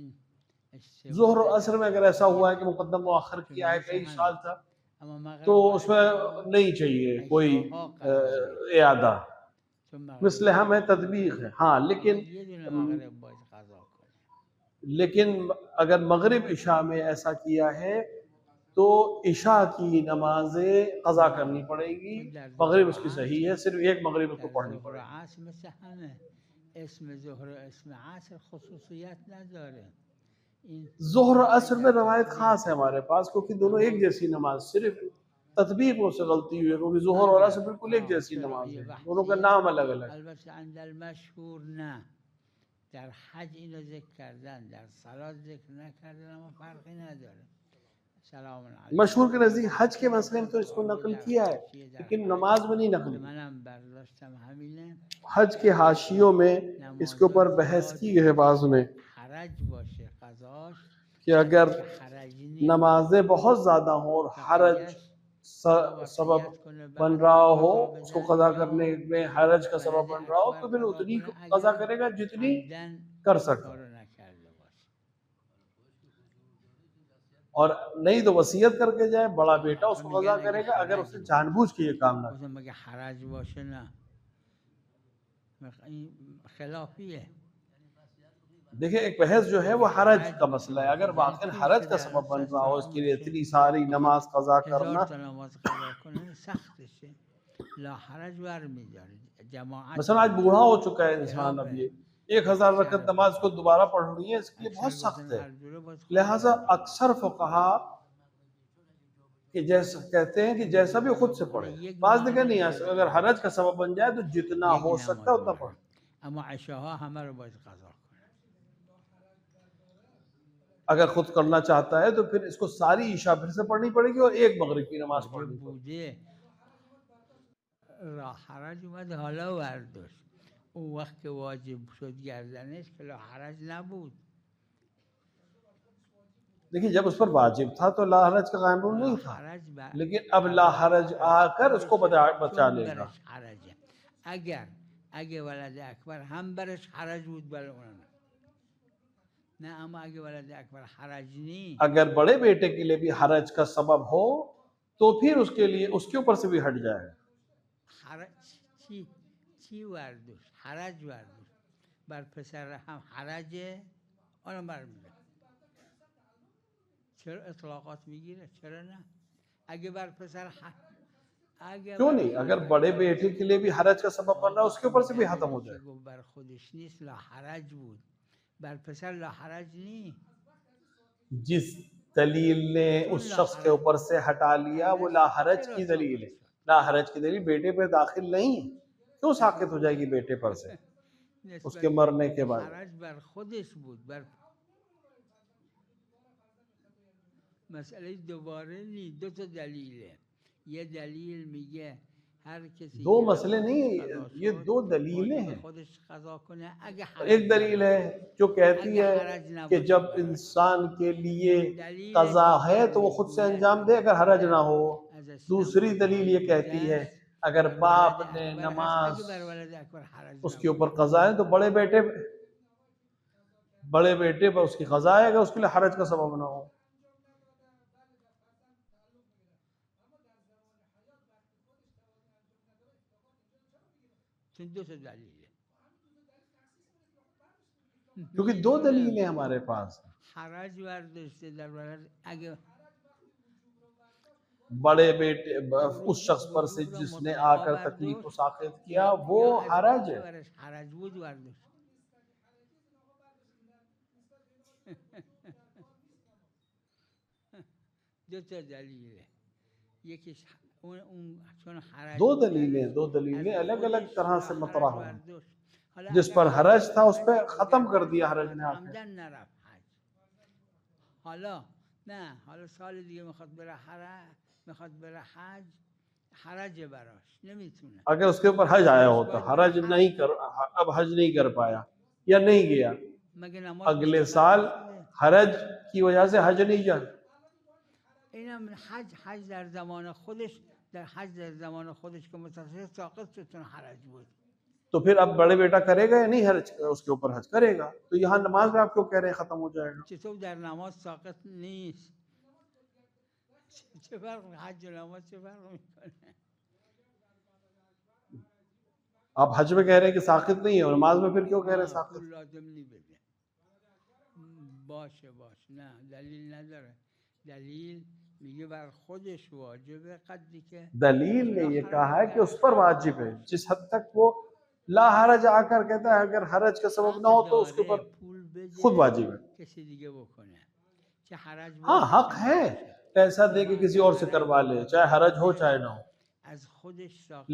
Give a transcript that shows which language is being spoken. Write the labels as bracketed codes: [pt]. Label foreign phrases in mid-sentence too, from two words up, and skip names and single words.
[ur] ظہر و عصر میں اگر ایسا ہوا ہے کہ مقدم مؤخر کیا ہے کئی سال تک، تو اس میں نہیں چاہیے کوئی اعادہ، مثل ہمیں تطبیق ہے. ہاں، لیکن اگر مغرب عشاء میں ایسا کیا ہے تو عشاء کی نمازیں قضا کرنی پڑے گی. مغرب اس کی صحیح ہے، صرف ایک مغرب اس کو پڑھنی پڑے گی. [fa] اسم ظهر و اسم عصر خصوصیت نداره. [ur] ظہر و عصر میں روایت خاص ہے ہمارے پاس، کیونکہ دونوں ایک جیسی نماز، صرف تطبیق سے غلطی ہوئی ہے، کیونکہ ظہر اور عصر بالکل ایک جیسی نماز ہے، دونوں کا نام الگ الگ. [fa] البته [ar] عند المشهور [fa] نه، در حج اینو ذکر کردن، در صلات ذکر نکردن، اما فرقی نداره. [ar] سلام علیکم. [ur] مشہور کے نزدیک حج کے مسئلے میں تو اس کو نقل کیا ہے، لیکن نماز میں نہیں نقل. [fa] منم برداشتم همینه. [ur] حج کے حاشیوں میں اس کے اوپر بحث کی ہے بعض نے [fa] حرج باشه قضاش، [ur] کہ اگر نمازیں بہت زیادہ ہوں اور حرج سبب بن رہا ہو، اس کو قضا کرنے میں حرج کا سبب بن رہا ہو، تو پھر اتنی قضا کرے گا جتنی کر سکتا، اور نہیں تو وصیت کر کے جائے، بڑا بیٹا اس کو قضا کرے گا اگر اس نے جان بوجھ کے یہ کام نہ. [fa] مگه حرج باشه نه. [ur] خلافی ہے. دیکھیں ایک بحث جو ہے وہ حرج کا مسئلہ ہے. اگر واقعا حرج کا سبب بن رہا ہو اس کے لیے اتنی ساری نماز قضا کرنا, 1000 [fa] تا نماز قضا کنه سختشه. لا حرج برمیداره جماعت. [ur] مثلا آج بوڑھا ہو چکا ہے انسان, اب یہ 1000 رکعت نماز کو دوبارہ پڑھنی ہے, اس کے لیے بہت سخت ہے. لہٰذا اکثر فقہا کہ جیسا کہتے ہیں کہ جیسا بھی خود سے پڑھے, بعض دیکھیں نہیں ایسا, اگر حرج کا سبب بن جائے تو جتنا ہو سکتا ہے اتنا پڑھے. [fa] اما عشاءها همه رو باید قضا کنه. [ur] اگر خود کرنا چاہتا ہے تو پھر اس کو ساری عشاء پھر سے پڑھنی پڑے گی اور ایک مغرب کی نماز پڑھنی پڑے گی. [fa] بوده را حرج اومد حالا برداشت. اون وقت که واجب شد گردنش که لا حرج نبود. [ur] دیکھیں جب اس پر واجب تھا تو لا حرج کا قانون نہیں تھا, لیکن اب لا حرج آ کر اس کو بچا لے گا. [fa] برش حرجه. اگه ولد اکبر هم برش حرج بود برای اونم نه, اما اگه ولد اکبر حرج نی [ur] اگر بڑے بیٹے کے لیے بھی حرج کا سبب ہو تو پھر اس کے لیے اس کے اوپر سے بھی ہٹ جائے. [fa] حرج چی وردوش حرج وردوش بر پسر هم حرجه آنم برمیده. چرا اطلاقات میگیره؟ چرا نه؟ اگه بر پسر [ur] کیوں نہیں, اگر بڑے بیٹے کے لیے بھی حرج کا سبب بن رہا ہے اس کے اوپر سے بھی ختم ہو جائے. [fa] بر خودش نیست لا حرج بود, بر پسر لا حرج نی. [ur] جس دلیل نے اس شخص کے اوپر سے ہٹا لیا وہ لا حرج کی دلیل ہے. لا حرج کی دلیل بیٹے پہ داخل نہیں ہے, کیوں ساقط ہو جائے گی بیٹے پر سے اس کے مرنے کے بعد؟ [fa] حرج بر خودش بود. بر مسئله دوباره نی, دو تا دلیله. یه دلیل میگه هر کسی [ur] دو مسئلے نہیں, یہ دو دلیلیں ہیں. [fa] خودش قضا کنه اگه [ur] ایک دلیل ہے جو کہتی ہے کہ جب انسان کے لیے قضا ہے تو وہ خود سے انجام دے اگر حرج نہ ہو. دوسری دلیل یہ کہتی ہے اگر باپ نے نماز اس کے اوپر قضا ہے تو بڑے بیٹے پر اس کی قضا ہے اگر اس کے لیے حرج کا سبب نہ ہو. [fa] دو تا دلیله, [ur] کیونکہ دو دلیلیں ہمارے پاس ہیں. [fa] حرج برداشته در ولد اگه [ur] بڑے بیٹے اس شخص پر سے جس نے آ کر تکلیف کو ساقط کیا وہ حرج ہے. [fa] حرج بود برداشت. دو تا دلیله, یکیش اون چون حرج [ur] دو دلیلیں الگ الگ طرح سے مطرح ہیں. جس پر حرج تھا اس پہ ختم کر دیا حرج نے آ کے. [fa] عمدن نرفت حج. حالا سال دیگه میخواد بره حج حرج براش نمیتونه. [ur] اگر اس کے اوپر حج آیا ہوتا, حرج نہیں اب حج نہیں کر پایا یا نہیں گیا, اگلے سال حرج کی وجہ سے حج نہیں جا. [fa] اینم حج در زمان خودش که متصل ساقط شد چون حرج بود. [ur] تو پھر اب بڑے بیٹا کرے گا یا نہیں حرج, اس کے اوپر حج کرے گا. تو یہاں نماز میں آپ کیوں کہہ رہے ہیں ختم ہو جائے گا؟ [fa] چطور در نماز ساقط نیست؟ چه فرق حج و نماز چه فرق میکنه؟ [ur] آپ حج میں کہہ رہے ہیں کہ ساقط نہیں ہے اور نماز میں پھر کیوں کہہ رہے ہیں ساقط؟ [fa] پول لازم نی بده. باشه نه دلیل نداره. دلیل میگه بر خودش واجبه قدری که [ur] دلیل نے یہ کہا ہے کہ اس پر واجب ہے جس حد تک وہ لا حرج آ کر کہتا ہے اگر حرج کا سبب نہ ہو تو اس کے اوپر خود واجب ہے. [fa] کسی دیگه بکنه چه حرج بود. [ur] ہاں حق ہے پیسہ دے کے کسی اور سے کروا لے, چاہے حرج ہو چاہے نہ ہو, [fa] از خودش ساقط.